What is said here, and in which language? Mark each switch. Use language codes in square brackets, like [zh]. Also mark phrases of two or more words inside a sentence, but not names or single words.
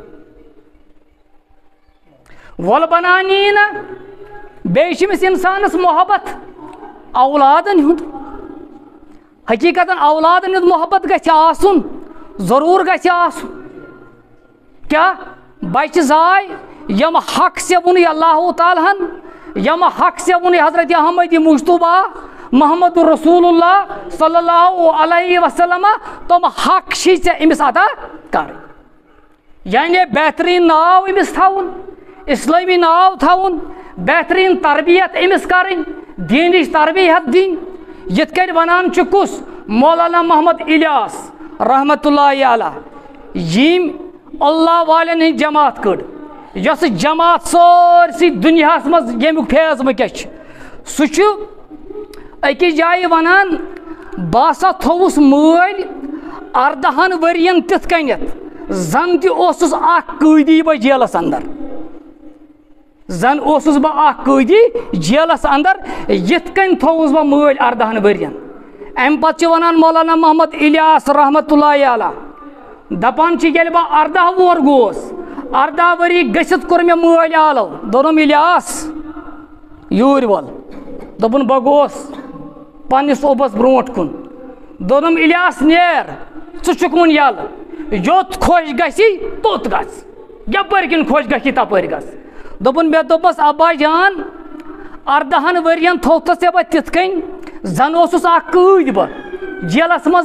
[ks] وۄلہٕ بنانی نہ بیٚیہِ چھِ أمِس اِنسانس محبت اولادن ہُنٛد حقیٖقتن اولادن ہُنٛد محبت گژھِ آسُن ضروٗر گژھِ آسُن کیٛاہ بچہِ زاے یِم حق سیوُن اللہ تعالیٰ ہن یِم حق سیوُن حضرت احمد مجتبیٰ محمد رسول اللہ [ar] صلی اللہ علیہ وسلم [ks] تِم حق چھِ ژےٚ أمِس ادا کرٕنۍ یعنی بہتریٖن ناو أمِس تھاوُن اسلٲمی ناو تھاوُن بہتریٖن تربیت أمِس کرٕنۍ دیٖنٕچ تربیت دِنۍ یِتھ کٔنۍ ونان چھُ کُس مولانا محمد الیاس [ar] رحمت اللہ علیہ [ks] ییٚمۍ اللہ والٮ۪ن ہٕنٛز جماعت کٔڑ یۄس جماعت سٲرسٕے دُنیاہس منٛز ییٚمیُک فیض وٕنکیٚس چھُ سُہ چھُ أکِس جایہِ ونان بہٕ ہسا تھوٚوُس مٲلۍ 14 ؤرین تِتھ کٔنٮ۪تھ زن تہِ اوسُس اکھ قٲدی بہٕ جیلس انٛدر زن اوسُس بہٕ اکھ قٲدی جیلس انٛدر یِتھ کٔنۍ تھوٚوُس بہٕ مٲلۍ 14 ؤرین امہِ پتہٕ چھِ ونان مولانا محمد الیاس [ar] رحمت اللہ علیہ [ks] دپان چھِ ییٚلہِ بہٕ 14 وُہر گوس 14 ؤری گٔژھِتھ کوٚر مےٚ مٲلۍ آلو دوٚپُن الیاس یور ول دوپن بہ گوس پنس اوبس برونٹ کن دونم الیاس نیر ژٕ چھُکھ وُنہِ یلہٕ یوٚت خۄش گژھی توٚت گژھ یپٲرۍ کِنۍ خۄش گژھی تپٲرۍ گژھ دوٚپُن مےٚ دوٚپمَس ابا جان 18 ؤرین تھوٚوتھس ژےٚ بہٕ تِتھ کٔنۍ زن اوسُس اکھ قۭدۍ بہٕ جیلس منٛز